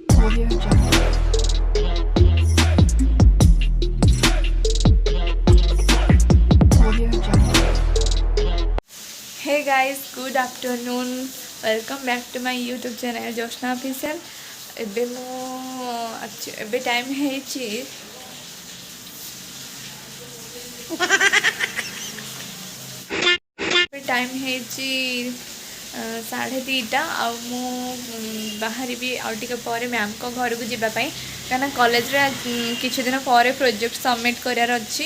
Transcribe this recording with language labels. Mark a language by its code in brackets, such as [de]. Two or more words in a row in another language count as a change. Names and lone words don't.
[en] Audio Jungle. Audio Jungle. Hey guys, good afternoon. Welcome back to my YouTube channel Jyotsna Official. [or] ଏବେ ଟାଇମ୍ ହେଇଛି ଟାଇମ୍ ହେଇଛି 2:30 ଆଉ ମୁଁ ବାହାରିବି ଆଉ ଟିକେ ପରେ ମ୍ୟାମ୍ଙ୍କ ଘରକୁ ଯିବା ପାଇଁ କାହିଁକିନା କଲେଜରେ କିଛି ଦିନ ପରେ [en] project submit [or] କରିବାର ଅଛି।